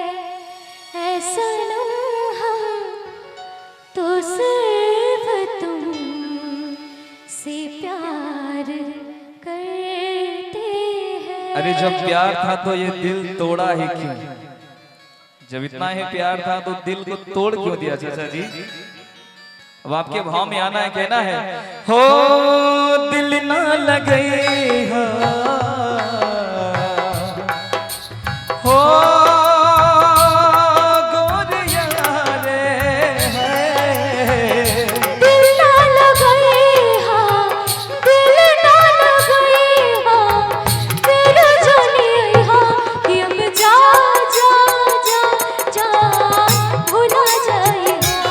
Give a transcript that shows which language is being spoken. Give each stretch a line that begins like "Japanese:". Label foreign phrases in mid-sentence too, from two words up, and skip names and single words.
Hindi: ऐसा हम तो सिर्फ तुमसे प्यार करते हैं। अरे जब प्यार था तो ये दिल तोड़ा ही क्यों? जब इतना ही प्यार था तो दिल को तोड़ क्यों दिया चाचा जी? अब आपके भाव में आना है, कहना है हो दिल ना लगे हो गोरिया रे, दिल ना लगे दिल ना लगे फिर जाने कि अब जा जा जा जा भुला जाएगा।